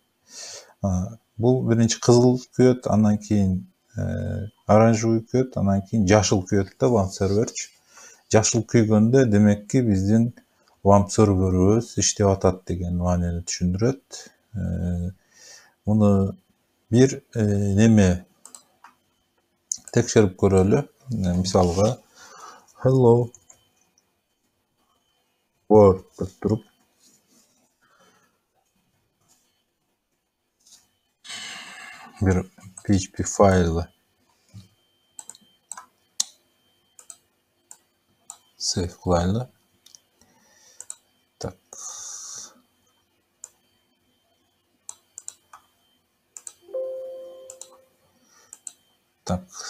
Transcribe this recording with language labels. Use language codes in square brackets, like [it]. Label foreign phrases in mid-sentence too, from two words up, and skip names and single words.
[ky] Бул биринчи кызыл күйөт, андан кийин оранжевый күйөт, андан кийин жашыл күйөт да WAMP серверчи. Жашыл күйгөндө демекки биздин WAMP серверибиз иштеп атат деген маанини түшүндүрөт. Муну бир неме текшерип көрөлү. Мисалга [en] hello world [ky] деп туруп бир PHP файлы save кылайлы. [ru] Tak. Tak.